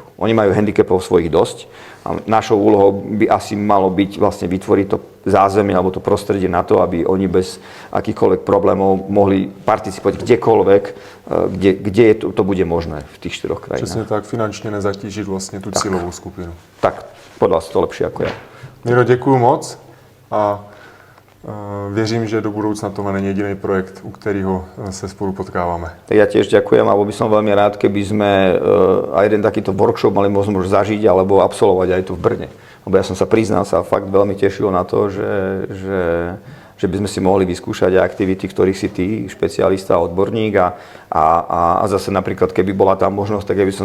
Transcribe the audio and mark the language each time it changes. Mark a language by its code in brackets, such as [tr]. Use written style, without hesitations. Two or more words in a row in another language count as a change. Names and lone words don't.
[sk] Oni majú handicapov svojich dosť a našou úlohou by asi malo byť vlastne vytvoriť to zázemie alebo to prostredie na to, aby oni bez akýchkoľvek problémov mohli participovať kdekoľvek, kde to bude možné v tých 4 krajinách. [cs] Přesně tak, finančně nezatížiť vlastně tu cílovou skupinu. [sk] Tak, podľa vás to lepšie ako ja. [cs] Miro, děkuju moc a věřím, že do budoucna tohle není jediný projekt, u kterého se spolu potkáváme. [sk] Ja tiež ďakujem a bol by som veľmi rád, keby sme aj jeden takýto workshop mali možnosť zažiť alebo absolvovať aj tu v Brne. Lebo ja som sa priznal, sa fakt veľmi tešil na to, že by sme si mohli vyskúšať aktivity, ktorých si ty, špecialista, odborník a zase napríklad, keby bola tam možnosť, tak ja by som